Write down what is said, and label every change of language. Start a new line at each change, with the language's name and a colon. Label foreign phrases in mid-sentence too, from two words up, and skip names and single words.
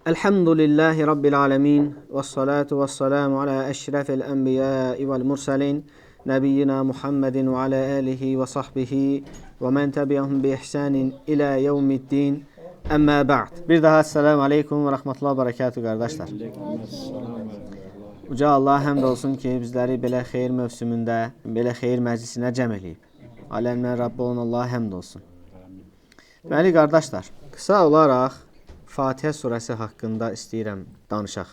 Arabic: الحمد لله رب العالمين. والصلاة والسلام على أشرف الأنبياء والمرسلين. نبينا محمد وعلى آله وصحبه ومن تبعهم بإحسان إلى يوم الدين. أما بعد.
Azerbaijani: Bir daha
Arabic: السلام عليكم ورحمة الله وبركاته
Azerbaijani: qardaşlar. Uca Allah həmd olsun ki, bizləri belə xeyir mövsümündə, belə xeyir məclisinə cəm eləyib. Aləmlər Rabbi olan Allah'a həmd olsun. Deməli qardaşlar, qısa olaraq Fatihə surəsi haqqında istəyirəm danışaq.